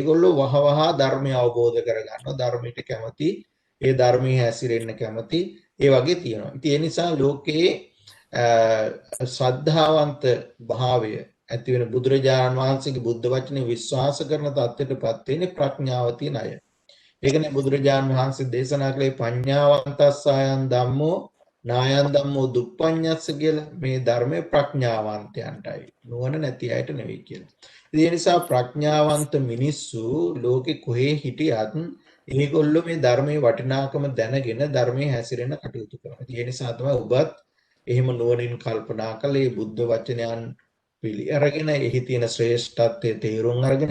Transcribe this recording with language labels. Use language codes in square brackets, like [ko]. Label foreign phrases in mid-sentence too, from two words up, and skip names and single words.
[si] ඒගොල්ලෝ වහවහ ධර්මය අවබෝධ කරගන්නවා. ධර්මයට කැමති, ඒ ධර්මයේ හැසිරෙන්න කැමති, ඒ වගේ තියෙනවා. ඉතින් ඒ නිසා ලෝකයේ ශ්‍රද්ධාවන්ත භාවය ඇති වෙන බුදුරජාණන් වහන්සේගේ බුද්ධ වචනේ විශ්වාස කරන තත්ත්වයටපත් වෙන්නේ ප්‍රඥාව තියෙන අය. ඒකනේ බුදුරජාණන් වහන්සේ දේශනා කළේ [pi] පඤ්ඤාවන්තස්සයන් ධම්මෝ නායන් ධම්මෝ දුප්පඤ්ඤස්ස [si] කියලා. මේ ධර්මයේ ප්‍රඥාවන්තයන්ටයි, නුවණ නැති අයට නෙවෙයි කියලා. ඒ නිසා ප්‍රඥාවන්ත මිනිස්සු ලෝකෙ කොහේ හිටියත් ඒගොල්ලෝ මේ ධර්මයේ වටිනාකම දැනගෙන ධර්මයේ හැසිරෙන්න කටයුතු කරනවා. ඒ නිසා තමයි ඔබත් එහෙම නුවණින් කල්පනා කළේ බුද්ධ වචනයන් පිළි අරගෙන එහි තියෙන ශ්‍රේෂ්ඨත්වයේ තේරුම් අරගෙන.